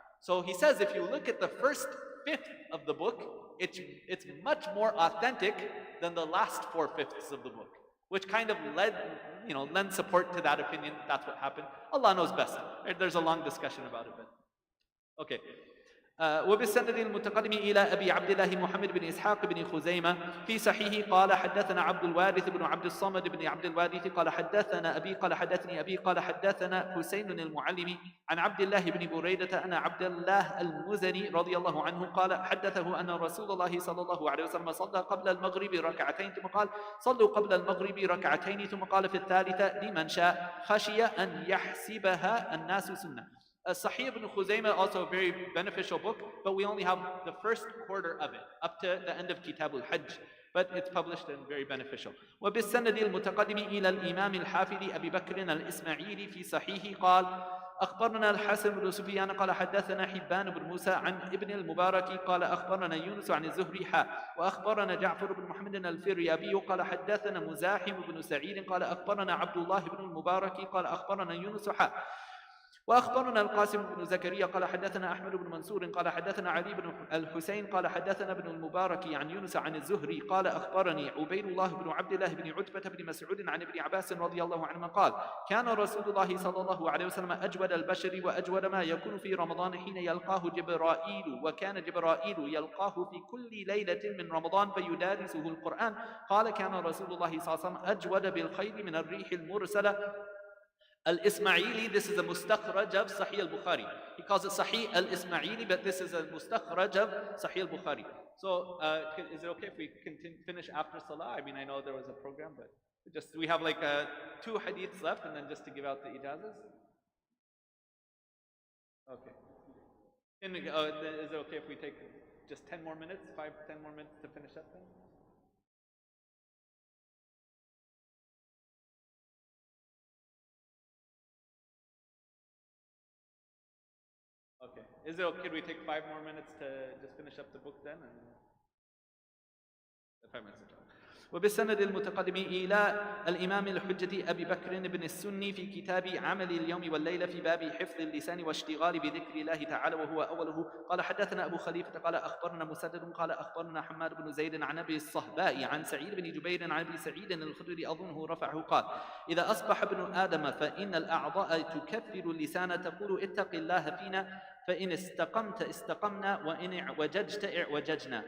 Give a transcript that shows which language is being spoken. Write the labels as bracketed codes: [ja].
[en] So he says if you look at the first fifth of the book, it's much more authentic than the last 4/5 of the book, which kind of lends support to that opinion. That's what happened. Allah knows best. There's a long discussion about it, but okay. [ar] وبالسند المتقدم إلى أبي عبد الله محمد بن إسحاق بن خزيمة في صحيحه قال حدثنا عبد الوارث بن عبد الصمد بن عبد الوارث قال حدثنا أبي قال حدثني أبي قال حدثنا حسين المعلم عن عبد الله بن بريدة أن عبد الله المزني رضي الله عنه قال حدثه أن رسول الله صلى الله عليه وسلم صلى قبل المغرب ركعتين ثم قال صلوا قبل المغرب ركعتين ثم قال في الثالثة لمن شاء خشي أن يحسبها الناس سنة. [en] Sahih ibn Khuzaymah, also a very beneficial book, but we only have the first quarter of it, up to the end of Kitab al-Hajj, but it's published and very beneficial. [ar] وبالسند المتقدم إلى الإمام الحافظ أبي بكر الإسماعيلي في صحيحه قال أخبرنا الحسن بن سفيان قال حدثنا حبان بن موسى عن ابن المبارك قال أخبرنا يونس عن الزهري وأخبرنا جعفر بن محمد الفريابي قال حدثنا مزاحم بن سعيد قال أخبرنا عبد الله بن المبارك قال أخبرنا يونس وأخبرنا القاسم بن زكريا قال حدثنا أحمد بن منصور قال حدثنا علي بن الحسين قال حدثنا ابن المبارك عن يونس عن الزهري قال أخبرني عبيد الله بن عبد الله بن عتبة بن مسعود عن ابن عباس رضي الله عنهما قال كان رسول الله صلى الله عليه وسلم أجود البشر وأجود ما يكون في رمضان حين يلقاه جبرائيل وكان جبرائيل يلقاه في كل ليلة من رمضان فيدارسه القرآن قال كان رسول الله صلى الله عليه وسلم أجود بالخير من الريح المرسلة. [en] Al-Ismaili, this is a mustakhraj of Sahih al-Bukhari. He calls it Sahih al-Ismaili, but this is a mustakhraj of Sahih al-Bukhari. So, is it okay if we finish after Salah? I mean, I know there was a program, but we have like 2 hadiths left, and then just to give out the ijazas. Okay. Is it okay if we take just 10 more minutes, 10 more minutes to finish up then? Okay. Is it okay? Could we take 5 more minutes to just finish up the book then? And 5 minutes. [ar] وبالسند المتقدم إلى الإمام الحجة أبي بكر بن السني في كتاب عمل اليوم والليلة في باب حفظ اللسان واشتغال بذكر الله تعالى وهو أوله. قال حدثنا أبو خليفة قال أخبرنا مسدد قال أخبرنا حماد بن زيد عن أبي الصهباء عن سعيد بن جبير عن أبي سعيد الخدري أظنه رفعه قال إذا أصبح ابن آدم فإن الأعضاء تكفر اللسان تقول اتق الله فينا فإن استقمت استقمنا وإن اعوججت اعوججنا.